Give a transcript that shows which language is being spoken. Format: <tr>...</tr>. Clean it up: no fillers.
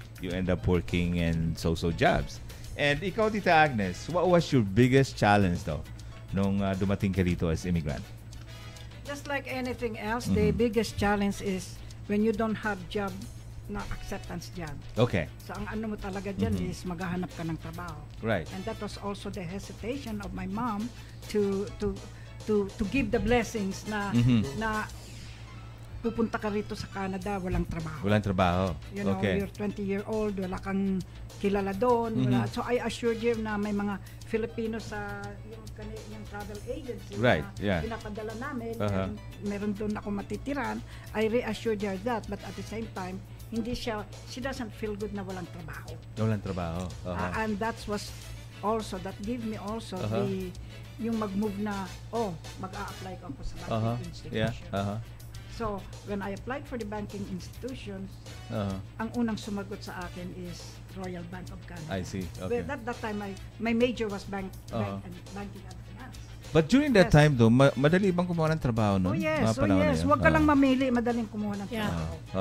<en>You end up working in so-so jobs. And ikaw, Tita Agnes, what was your biggest challenge though</en> <tl>nung dumating ka dito</tl> <en>as immigrant? Just like anything else, the biggest challenge is when you don't have job na acceptance job. Okay.</en> <tl>So ang ano mo talaga dyan is maghahanap ka ng trabaho.</tl> <en>Right. And that was also the hesitation of my mom to give the blessings</en> <tl>na pupunta ka rito sa Canada, walang trabaho. Walang trabaho.</tl> <en>Okay. You're 20-year-old,</en> <tl>wala kang kilala doon.</tl> <en>So I assured you na may mga Filipino sa yung travel agency</en> <tl>na pinapadala namin. And meron doon ako matitiran.</tl> <en>I reassured her that, but at the same time, she doesn't feel good</en> <tl>na walang trabaho. Walang trabaho.</tl> <en>And that was also, that gave me also</en> <tl>yung mag-move na, mag-a-apply ko sa</tl> <en>banking institution. So, when I applied for the banking institutions,</en> <tl>ang unang sumagot sa akin</tl> <en>is Royal Bank of Canada. I see. Okay. But at that time, my major was banking and finance. But during that time though,</en> <tl>madali bang kumuha ng trabaho noon?</tl> <en>Yes.</en> <tl>Huwag ka lang mamili, madaling kumuha ng trabaho.</tl>